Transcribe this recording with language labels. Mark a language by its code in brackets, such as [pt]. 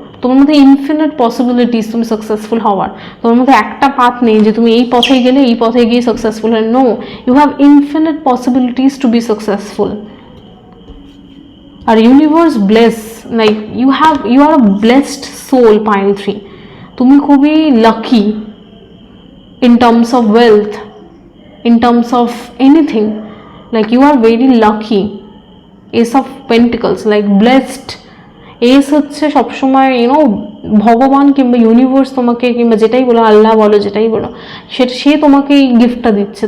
[bn] তোমার মধ্যে infinite possibilities তুমি সাকসেসফুল হওয়ার। তোমার মধ্যে একটা পাথ নেই যে তুমি এই পথে গেলে এই পথে গিয়ে সাকসেসফুল হয়। [en] No, you have infinite possibilities to be successful. আর universe bless, like you are a blessed soul pile 3। [bn] তুমি খুবই lucky [en] in terms of wealth, in terms of anything, like you are very lucky. Ace of Pentacles, like blessed. [bn] Ace হচ্ছে সবসময় ভগবান কিংবা universe তোমাকে, কিংবা যেটাই বলো, আল্লাহ বলো, যেটাই বলো, সে তোমাকে এই গিফটটা দিচ্ছে।